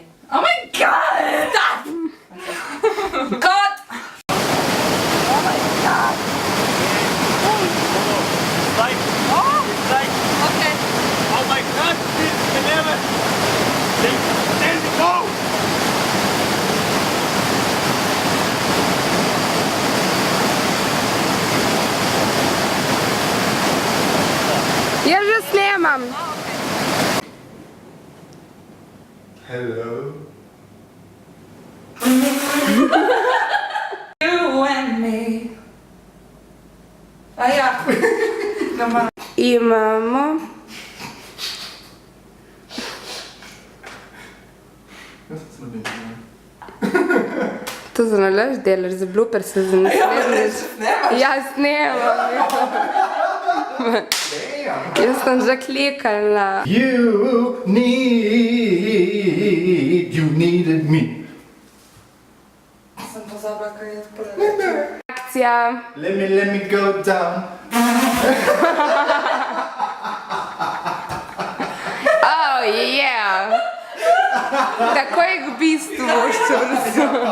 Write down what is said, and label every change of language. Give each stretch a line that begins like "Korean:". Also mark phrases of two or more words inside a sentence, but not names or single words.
English: Oh my god! Stop! God! Oh my god! Like, Okay. oh my god, this can never. There you go!
Slovenian: Ja že snemam.
English: Hello. You and me.
Slovenian: Ah ja. Imamo to za nalaž delaš, za bloopers se za naslednjič. Ja, snemam. Jaz sem že klikala.
English: You needed me.
Slovenian: Sem pozabila, kaj je prvo. Akcija.
English: Let me go down. Oh yeah.
Slovenian: Takoj k bistvu boš čvrsto.